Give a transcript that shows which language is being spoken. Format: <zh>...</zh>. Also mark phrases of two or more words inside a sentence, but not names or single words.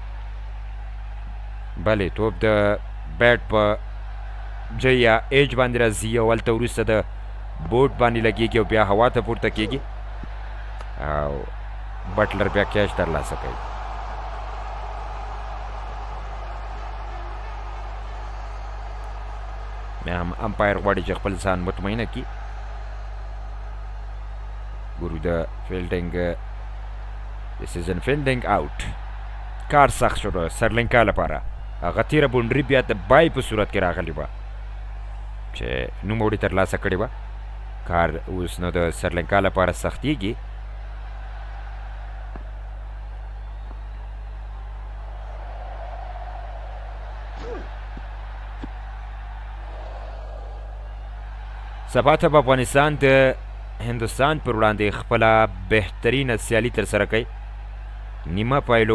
<ps>بلې توپ د بیټ په جی یا ایج باندې راځي او هلته وروسته د بوټ باندې لګېږي او بیا هوا ته پورته کېږي او بټلر بیا کیچ ترلاسه کوي بیا هم امپایر غواړي چې خپل ځان مطمئنه کړي ګورو د فیلډینګ</ps> <en>this is in fielding out</en> <ps>کار سخت شو د سریلانکا لپاره هغه تیره باونډري بیا د بای په صورت کې راغلی وه چې نوموړي ترلاسه کړې وه کار اوس نو د سریلانکا لپاره سختیږي سبا ته به افغانستان د هندوستان پر وړاندې خپله بهترینه سیالي ترسره کوي نیمه پایلو</ps>